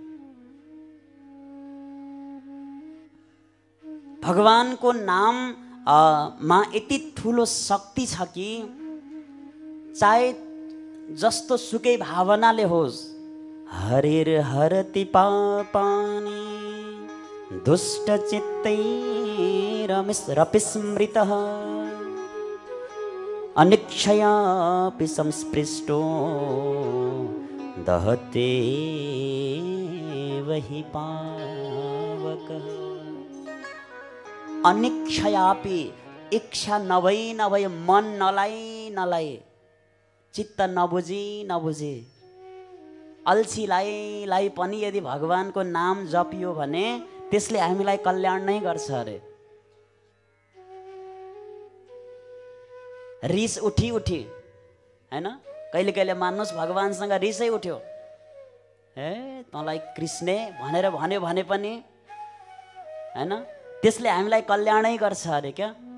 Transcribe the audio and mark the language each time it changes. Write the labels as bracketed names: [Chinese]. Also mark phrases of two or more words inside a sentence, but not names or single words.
[Nepali] भगवानको नाम मा यति ठुलो शक्ति छ कि चाहे जस्तो सुकै भावनाले होस्, [Sanskrit] हरिर हरति पापानि दुष्ट चित्तैरपिस्मृतः अनिक्षयापि संस्पृष्टो दहते वही पावकः। अनिक्षयापि, [Nepali] इच्छा नभई नभई, मन नलाई चित्त नबुझी अल्छीलाई पनि यदि भगवानको नाम जपियो भने त्यसले हामीलाई कल्याण नै गर्छ अरे। रिस उठी हैन, कहिले कहिले मान्नुहोस् भगवानसँग रिसै उठ्यो, ए तँलाई कृष्णे भनेर भन्यो भने पनि हैन, त्यसले हामीलाई कल्याणै गर्छ अरे क्या।